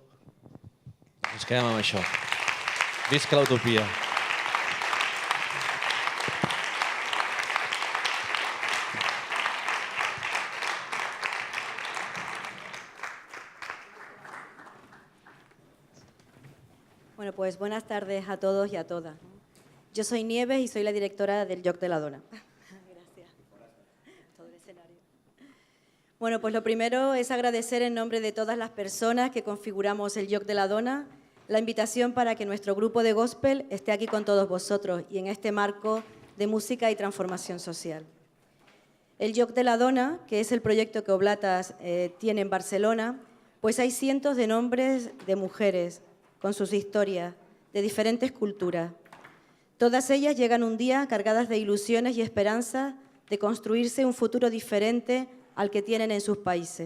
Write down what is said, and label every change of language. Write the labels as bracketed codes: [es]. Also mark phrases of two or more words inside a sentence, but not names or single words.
[ca] Ens quedem amb això. Visca l'utopia. [es] Bueno, pues buenas tardes a todos y a todas. Yo soy Nieves y soy la directora del Joc de la Dona. Gracias. Todo el escenario. Bueno, pues lo primero es agradecer en nombre de todas las personas que configuramos el Joc de la Dona la invitación para que nuestro grupo de gospel esté aquí con todos vosotros y en este marco de música y transformación social. El Joc de la Dona, que es el proyecto que Oblatas tiene en Barcelona, pues hay cientos de nombres de mujeres con sus historias, de diferentes culturas. Todas ellas llegan un día cargadas de ilusiones y esperanzas de construirse un futuro diferente al que tienen en sus países.